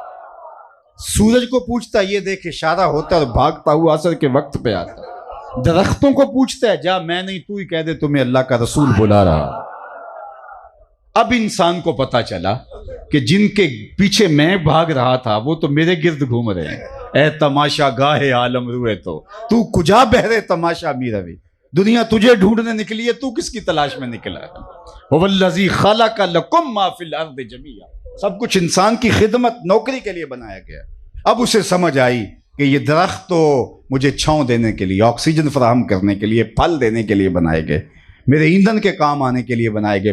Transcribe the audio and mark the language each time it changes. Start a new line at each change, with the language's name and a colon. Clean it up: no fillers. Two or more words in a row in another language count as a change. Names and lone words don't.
Urdu: سورج کو پوچھتا ہے، یہ دیکھ اشارہ ہوتا اور بھاگتا ہوا عصر کے وقت پہ آتا. درختوں کو پوچھتا ہے، جا میں نہیں تو ہی کہہ دے تمہیں اللہ کا رسول بلا رہا. اب انسان کو پتا چلا کہ جن کے پیچھے میں بھاگ رہا تھا وہ تو میرے گرد گھوم رہے ہیں.
Persian: اے تماشا گاہے عالم روئے تو کجا بہرے تماشا می روی.
Urdu: دنیا تجھے ڈھونڈنے نکلی ہے، تو کس کی تلاش میں نکلا ہے؟
Arabic: هو الذی خلق لکم ما فی الارض جمیعا.
Urdu: سب کچھ انسان کی خدمت نوکری کے لیے بنایا گیا. اب اسے سمجھ آئی کہ یہ درخت تو مجھے چھاؤں دینے کے لیے، آکسیجن فراہم کرنے کے لیے، پھل دینے کے لیے بنائے گئے، میرے ایندھن کے کام آنے کے لیے بنائے گئے.